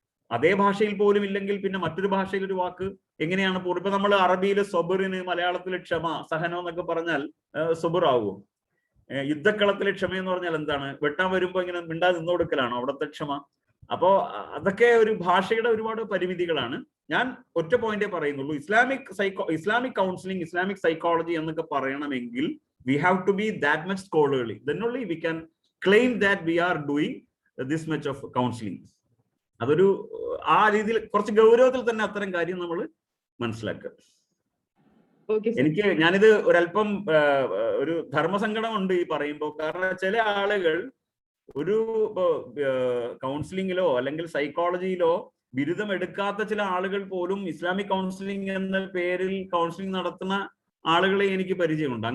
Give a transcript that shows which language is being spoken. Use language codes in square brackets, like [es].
[ml] അതേ ഭാഷയിൽ പോലും ഇല്ലെങ്കിൽ പിന്നെ മറ്റൊരു ഭാഷയിൽ ഒരു വാക്ക് എങ്ങനെയാണ്? ഇപ്പൊ നമ്മൾ അറബിയിൽ സൊബറിന്, മലയാളത്തിൽ ക്ഷമ, സഹനം എന്നൊക്കെ പറഞ്ഞാൽ സൊബർ ആവുമോ? യുദ്ധക്കളത്തിലെ ക്ഷമ എന്ന് പറഞ്ഞാൽ എന്താണ്? വെട്ടാൻ വരുമ്പോ ഇങ്ങനെ മിണ്ടാതെ നിന്ന് കൊടുക്കലാണോ അവിടുത്തെ ക്ഷമ? അപ്പോ അതൊക്കെ ഒരു ഭാഷയുടെ ഒരുപാട് പരിമിതികളാണ്. ഞാൻ ഒറ്റ പോയിന്റേ പറയുന്നുള്ളൂ. [en] Islamic counselling, Islamic psychology [ml] എന്നൊക്കെ പറയണമെങ്കിൽ [en] we have to be that much scholarly, then only we can claim that we are doing this much of counseling. [ml] അതൊരു ആ രീതിയിൽ കുറച്ച് ഗൗരവത്തിൽ തന്നെ അത്തരം കാര്യം നമ്മൾ മനസ്സിലാക്കുക. ഞാനിത് ഒരല്പം ഒരു ധർമ്മസങ്കടമുണ്ട് ഈ പറയുമ്പോൾ. കാരണം ചില ആളുകൾ ഒരു കൗൺസിലിങ്ങിലോ അല്ലെങ്കിൽ സൈക്കോളജിയിലോ ബിരുദം എടുക്കാത്ത ചില ആളുകൾ പോലും ഇസ്ലാമിക് കൗൺസിലിംഗ് എന്ന പേരിൽ കൗൺസിലിംഗ് നടത്തുന്ന ആളുകളെ എനിക്ക് പരിചയമുണ്ട്.